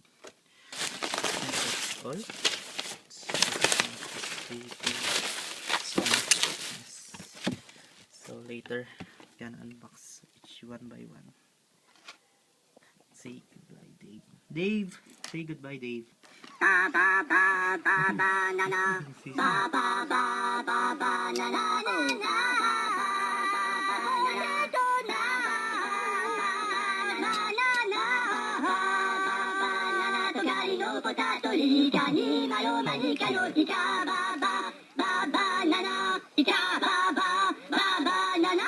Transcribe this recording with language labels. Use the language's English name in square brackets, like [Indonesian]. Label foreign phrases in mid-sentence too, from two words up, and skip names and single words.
[English] And that's all. So later, can unbox each one by one. Say goodbye, Dave. Dave! Say goodbye, Dave. Ba ba ba ba ba na na. Ba ba ba ba ba na na na na. Potato, Lika, ni, malo, manika, no, tika, ba, ba, ba, ba, na, na, tika, ba, ba, ba, ba, na, na.